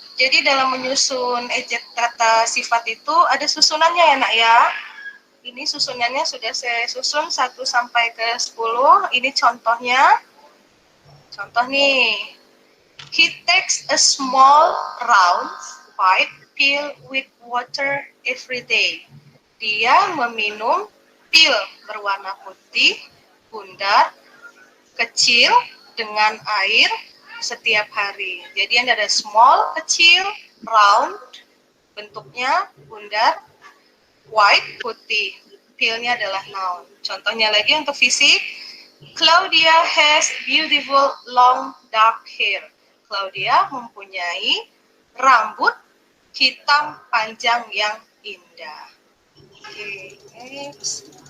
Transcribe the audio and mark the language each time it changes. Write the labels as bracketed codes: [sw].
[id] Jadi dalam menyusun kata sifat itu ada susunannya ya nak ya. Ini susunannya sudah saya susun 1 sampai ke 10. Ini contohnya. Contoh nih. [en] He takes a small round white pill with water every day. [id] Dia meminum pil berwarna putih, bundar, kecil dengan air setiap hari. Jadi ada small, kecil, round, bentuknya bundar, white, putih. Pilnya adalah noun. Contohnya lagi untuk fisik, [en] Claudia has beautiful long dark hair. [id] Claudia mempunyai rambut hitam panjang yang indah. [en] Oke, next.